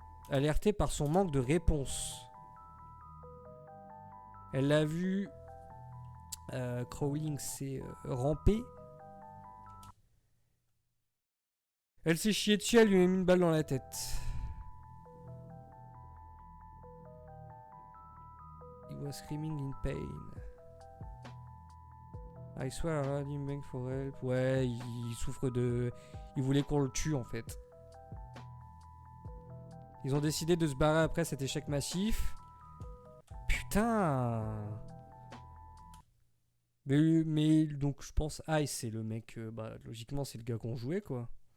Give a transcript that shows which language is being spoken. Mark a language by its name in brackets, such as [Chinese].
[French] alertée par son manque de réponse. Elle l'a vu. Crawling s'est rampé. Elle s'est chiée dessus, elle lui a mis une balle dans la tête. [English] He was screaming in pain. I swear I heard him beg for help. [French] Ouais, il souffre de... Il voulait qu'on le tue en fait. Ils ont décidé de se barrer après cet échec massif. Putain. Mais donc je pense Ice c'est le mec... bah logiquement c'est le gars qu'on jouait quoi.